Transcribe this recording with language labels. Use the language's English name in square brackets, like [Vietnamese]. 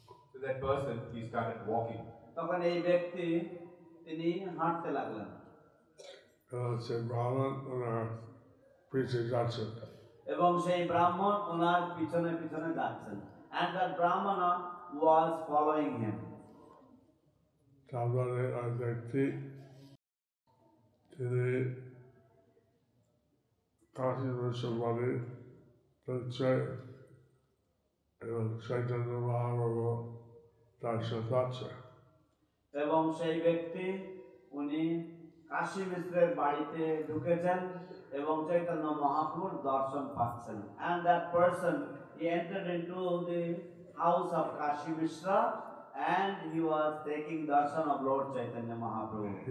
[English] So that person, he started walking. [Bangla] তখন এই ব্যক্তি তিনি হাঁটতে লাগলেন। Say Brahman ওনার পিছে যাচ্ছেন। এবং সেই ব্রাহ্মণ ওনার পিছনে পিছনে যাচ্ছেন। [English] And that Brahmana was following him. [Bangla] তারপরে ওই ব্যক্তি তিনি কাশী বিশ্ববাদী হচ্ছে এবং চৈতন্য মহাপ্রভু তার সাথে আছে। এবং সেই ব্যক্তি উনি কাশী মিশ্রের বাড়িতে ঢুকেছেন এবং চৈতন্য মহাপ্রভুর দর্শন পাচ্ছেন। [English] And that person, he entered into the house of Kashi Mishra and he was taking darshan of Lord Chaitanya Mahaprabhu.